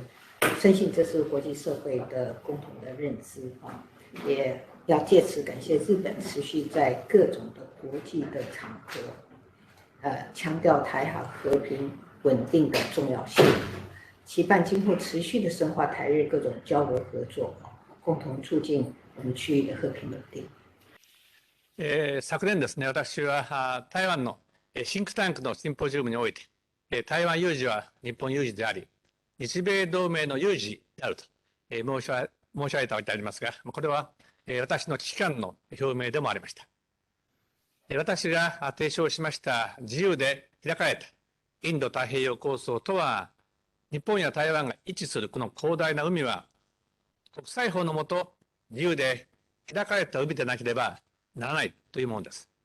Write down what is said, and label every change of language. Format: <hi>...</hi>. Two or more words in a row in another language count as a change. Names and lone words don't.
<zh>深信这是国际社会的共同的认知也要借此感谢日本持续在各种的国际的场合，强调台海和平稳定的重要性，期盼今後持续的深化台日各种交流合作，共同促进我们区域的和平稳定。</zh> <ja>昨年ですね、私は台湾のシンクタンクのシンポジウムにおいて、台湾有事は日本有事であり、日米同盟の有事であると申し上げておいてありますが、これは私の危機感の表明でもありました。私が提唱しました自由で開かれたインド太平洋構想とは、日本や台湾が位置するこの広大な海は、国際法のもと自由で開かれた海でなければならないというものです。</ja>